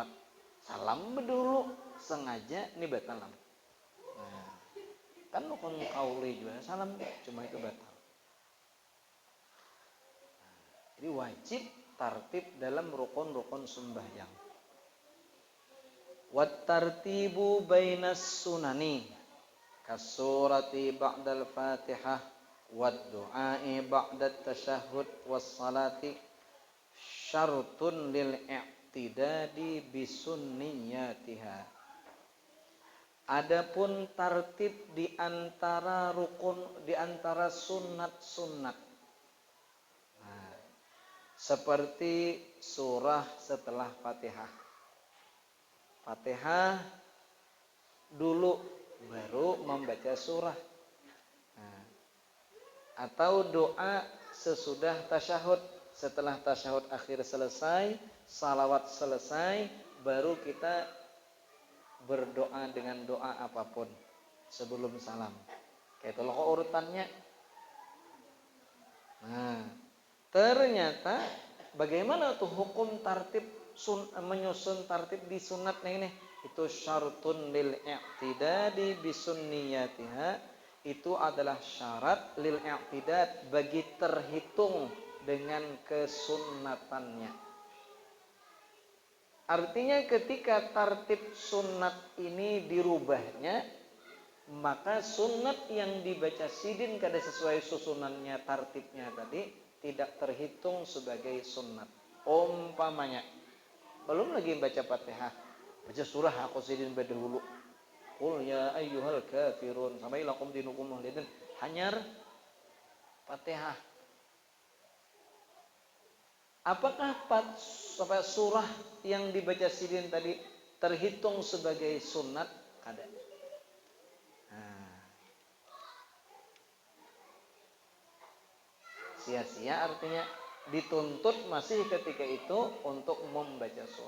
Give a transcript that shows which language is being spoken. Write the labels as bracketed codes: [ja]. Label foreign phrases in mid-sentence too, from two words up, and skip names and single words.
[id] Salam dulu sengaja ini batal. Nah, kan rukun qauli juga salam, cuma itu batal. Jadi wajib tartib dalam rukun-rukun sembahyang. [ar] والترتيب بين السنن كالسورة بعد الفاتحة والدعاء بعد التشهد والصلاة شرط للاعتداد بسنيتها. [id] Adapun tartib di antara rukun, di antara sunat-sunat. Seperti surah setelah Fatihah. Fatihah dulu baru membaca surah. Atau doa sesudah tasyahud. Setelah tasyahud akhir selesai, salawat selesai, baru kita berdoa dengan doa apapun sebelum salam. Kayak itu loh urutannya. Nah, ternyata bagaimana tuh hukum tartib menyusun tartib di sunat ini? Itu [ar] شرط للاعتداد بسنيتها. [id] Itu adalah syarat [ar] للاعتداد, [id] bagi terhitung dengan kesunnatannya. [bjn] Artinya ketika tartib sunat ini dirubahnya, maka sunat yang dibaca sidin kada sesuai susunannya tartibnya tadi tidak terhitung sebagai sunnat. Umpamanya belum lagi baca Fatihah, baca surah aku sidin berdahulu. [ar] قل يا أيها الكافرون sampai لكم دينكم ولي دين. [bjn] Hanyar Fatihah. Apakah surah yang dibaca sidin tadi terhitung sebagai sunnat? Kada. [id] Sia-sia, artinya dituntut masih ketika itu untuk membaca surah.